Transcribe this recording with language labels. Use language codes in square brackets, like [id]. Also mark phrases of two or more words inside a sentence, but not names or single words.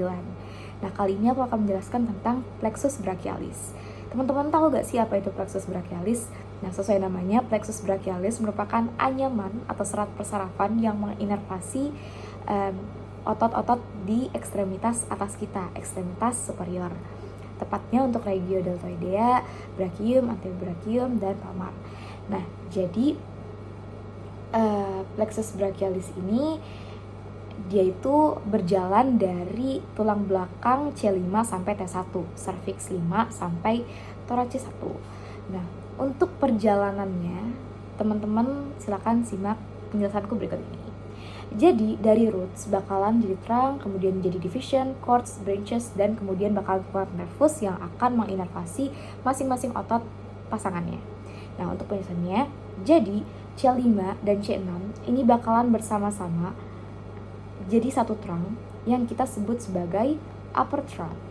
[id] Nah, kali ini aku akan menjelaskan tentang [la] plexus brachialis. [id] Teman-teman tahu gak sih apa itu [la] plexus brachialis? [id] Nah, sesuai namanya, [la] plexus brachialis [id] merupakan anyaman atau serat persarafan yang menginervasi otot-otot di ekstremitas atas kita, ekstremitas superior. Tepatnya untuk regiodeltoidea, brachium, anterobrachium, dan palmar. Nah, jadi [la] plexus brachialis [id] ini dia itu berjalan dari tulang belakang C5 sampai T1, cervix 5 sampai thorax 1. Nah, untuk perjalanannya, teman-teman silakan simak penjelasanku berikut ini. Jadi, dari roots bakalan jadi trunk, kemudian jadi [en] division, cords, branches, [id] dan kemudian bakal keluar nervus yang akan menginervasi masing-masing otot pasangannya. Nah, untuk penjelasannya, jadi C5 dan C6 ini bakalan bersama-sama jadi satu trunk yang kita sebut sebagai [en] upper trunk.